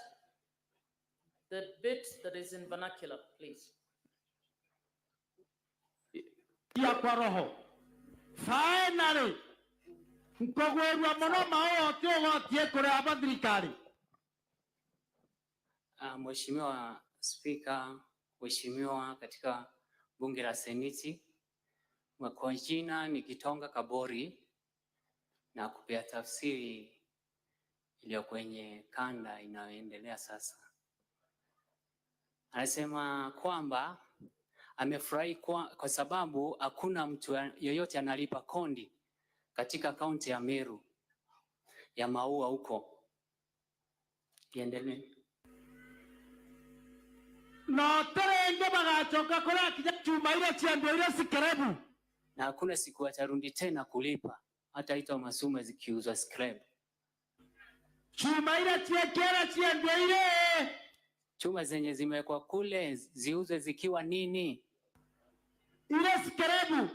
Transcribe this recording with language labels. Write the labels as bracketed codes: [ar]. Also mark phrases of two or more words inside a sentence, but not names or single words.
[en] The bit that is in vernacular, please. [sw] Ya kwa roho. Finally, [mer] mkogwerwa muno maote wotie kuri abathirikari. [sw] Mheshimiwa Spika, Mheshimiwa katika bunge la Seneti, kwa jina ni Kitonga Kabori, na kupea tafsiri iliyo kwenye kanda inayoendelea sasa. Anasema kwamba amefurahi kwa sababu hakuna mtu yoyote analipa kondi katika kaunti ya Meru ya maua huko. Iendelee. [mer] No terenge bagachoka kuri akinya chuma ile ciando ile sikerebu. [sw] Na hakuna siku atarundi tena kulipa, hata ito masume zikiuzwa scrap. [mer] Chuma ile chiekera ciando ile. [sw] Chuma zenye zimewekwa kule ziuzwe zikiwa nini? Ile scrap.